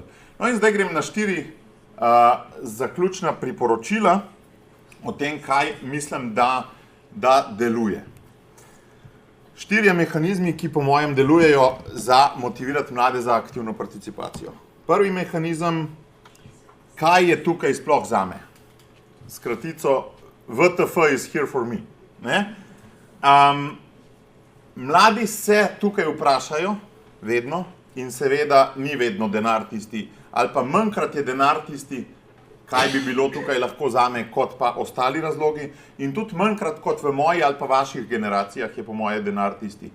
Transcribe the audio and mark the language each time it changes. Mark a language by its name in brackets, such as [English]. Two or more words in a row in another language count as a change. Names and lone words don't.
[Slovenian] No in zdaj grem na 4 zaključna priporočila o tem, kaj mislim, da deluje. 4 mehanizmi, ki po mojem delujejo za motivirati mlade za aktivno participacijo. Prvi mehanizem, kaj je tukaj sploh zame? s kratico [English] WTF is here for me. [Slovenian] Ne? Mladi se tukaj vprašajo, vedno, in seveda ni vedno denar tisti, ali pa manjkrat je denar tisti, kaj bi bilo tukaj lahko zame, kot pa ostali razlogi, in tudi manjkrat kot v moji ali pa vaših generacijah je po moje denar tisti.